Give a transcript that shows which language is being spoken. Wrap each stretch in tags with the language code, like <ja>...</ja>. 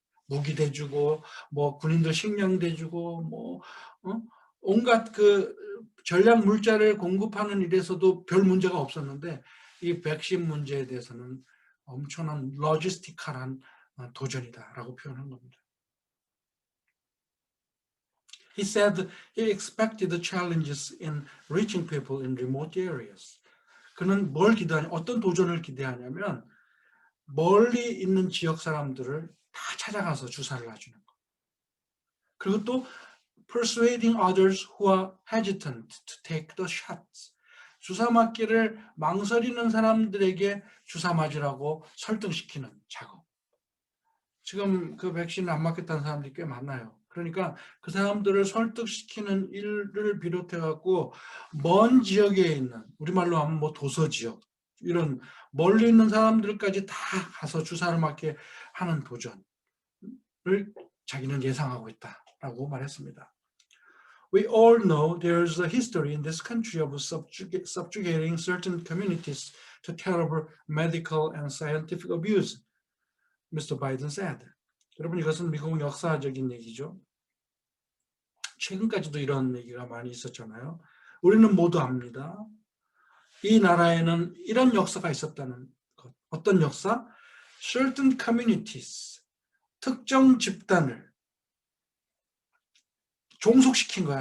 <ko>무기 대주고, 군인들 식량 대주고, 온갖 그 전략 물자를 공급하는 일에서도 별 문제가 없었는데 이 백신 문제에 대해서는 엄청난 로지스티컬한 도전이다라고 표현한 겁니다.</ko> <en>He said he expected the challenges in reaching people in remote areas.</en> <ko>그는 어떤 도전을 기대하냐면 멀리 있는 지역 사람들을 다 찾아가서 주사를 놔주는 거. 그리고 또</ko> <en>persuading others who are hesitant to take the shots.</en> <ko>주사 맞기를 망설이는 사람들에게 주사 맞으라고 설득시키는 작업. 지금 그 백신을 안 맞겠다는 사람들이 꽤 많아요. 그러니까 그 사람들을 설득시키는 일을 비롯해갖고 먼 지역에 있는 우리말로 하면 도서지역 이런 멀리 있는 사람들까지 다 가서 주사를 맞게 하는 도전을 자기는 예상하고 있다라고 말했습니다.</ko> <en>We all know there's a history in this country of subjugating certain communities to terrible medical and scientific abuse, Mr. Biden said.</en> <ko>여러분 이것은 미국 역사적인 얘기죠. 최근까지도 이런 얘기가 많이 있었잖아요. 우리는 모두 압니다. 이 나라에는 이런 역사가 있었다는 것. 어떤 역사?</ko> <en>Certain communities,</en> <ko>특정 집단을 종속시킨 거야.</ko>